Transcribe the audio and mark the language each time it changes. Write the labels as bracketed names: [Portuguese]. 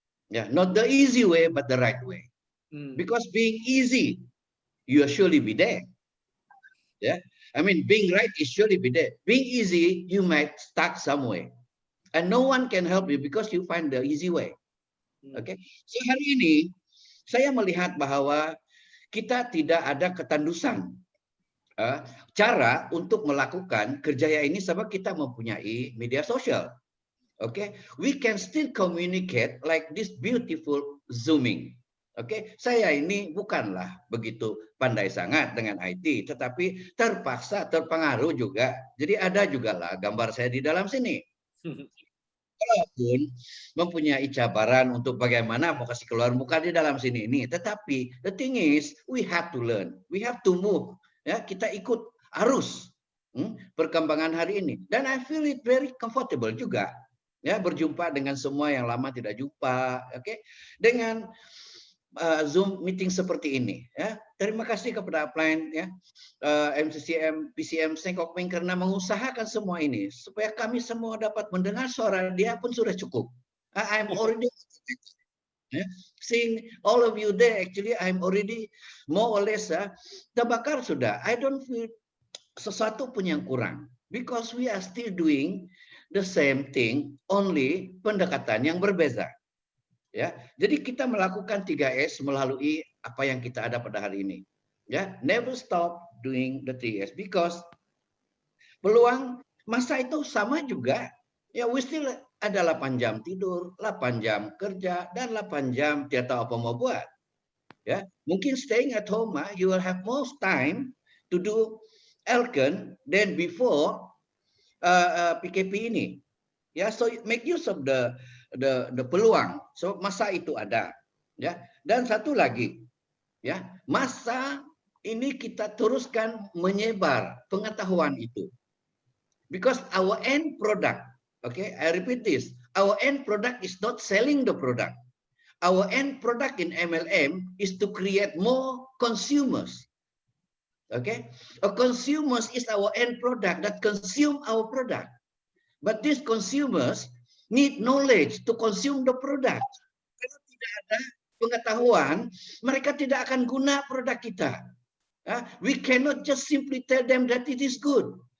[English] Yeah, not the easy way, but the right way. Because being easy, you will surely be there. Yeah, I mean, being right is surely be there. Being easy, you might stuck somewhere, and no one can help you because you find the easy way. [Malay] Okay, so hari ini saya melihat bahwa kita tidak ada ketandusan cara untuk melakukan kerjaya ini sebab kita mempunyai media sosial. [English] Okay, we can still communicate like this beautiful Zooming. [Malay] Oke, saya ini bukanlah begitu pandai sangat dengan IT, tetapi terpaksa terpengaruh juga. Jadi ada juga lah gambar saya di dalam sini. Walaupun mempunyai cabaran untuk bagaimana mau kasih keluar muka di dalam sini ini, tetapi [English] the thing is we have to learn, we have to move. [Malay] Ya, kita ikut arus perkembangan hari ini. Dan [English] I feel it very comfortable [Malay] juga. Ya, berjumpa dengan semua yang lama tidak jumpa. Oke, dengan Zoom meeting seperti ini ya. Terima kasih kepada upline ya, MCCM PCM Sengkokming karena mengusahakan semua ini supaya kami semua dapat mendengar suara dia pun sudah cukup. [English] I'm already seeing all of you there, actually I'm already more or less [Malay] terbakar sudah. [English] I don't feel [Malay] sesuatu pun yang kurang [English] because we are still doing the same thing, only [Malay] pendekatan yang berbeza. Ya, jadi kita melakukan 3S melalui apa yang kita ada pada hari ini. [English] Ya, never stop doing the 3S because [Malay] peluang masa itu sama juga. Ya, [English] we still [Malay] ada 8 jam tidur, 8 jam kerja, dan 8 jam tidak tahu apa mau buat. [English] Ya, mungkin staying at home, you will have more time to do Elken than before PKP ini. Ya, so make use of the [Malay] peluang. [English] So [Malay] masa itu ada, [English] ya. [Malay] Dan satu lagi, ya, masa ini kita teruskan menyebar pengetahuan itu. [English] Because our end product, okay, I repeat this, our end product is not selling the product. Our end product in MLM is to create more consumers. Okay, a consumers is our end product that consume our product. But these consumers need knowledge to consume the product. [Malay] Kalau tidak ada pengetahuan, mereka tidak akan guna produk kita. [English] We cannot just simply tell them that it is good.